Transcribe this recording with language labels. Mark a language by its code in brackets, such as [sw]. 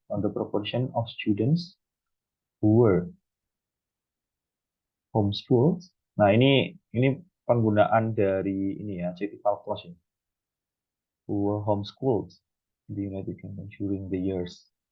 [en] On the proportion of students who were homeschooled. [id] Nah, ini penggunaan dari ini ya, adjectival clause ya. [en] Who were homeschooled in the United Kingdom during the years.